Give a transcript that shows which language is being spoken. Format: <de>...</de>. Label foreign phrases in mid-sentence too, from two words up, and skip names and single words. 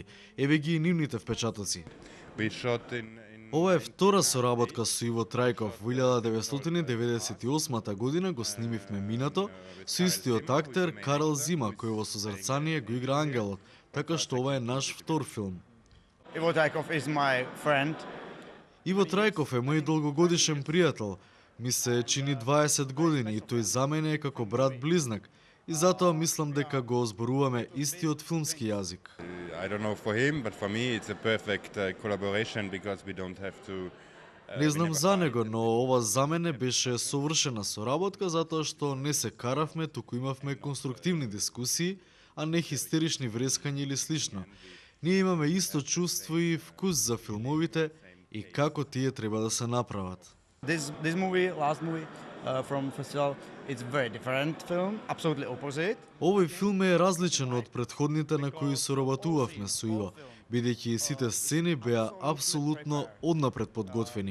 <mk>Еве ги и нивните впечатоци. Ова е втора соработка со Иво Трајков. Во 1998 година го снимивме Минато со истиот актер Карл Зима, кој во Созерцание го игра ангелот, така што ова е наш втор филм.</mk> <en>Ivo Trajkov is my friend.</en> <mk>Иво Трајков е мој долгогодишен пријател. Ми се чини 20 години и тој за мене е како брат-близнак. И затоа мислам дека го зборуваме истиот филмски јазик.</mk> <en>I don't know for him, but for me it's a perfect collaboration because we don't have to.</en> <mk>Не знам за него, но ова за мене беше совршена соработка затоа што не се каравме, туку имавме конструктивни дискусии, а не хистерични врескања или слично. Ние имаме исто чувство и вкус за филмовите и како тие треба да се направат.</mk> <en>This movie, last movie from festival, it's very different film, absolutely opposite.</en> <mk>Овој филм е различен од претходните на кои соработувавме со Иво, бидејќи сите сцени беа апсолутно однапред подготвени.</mk>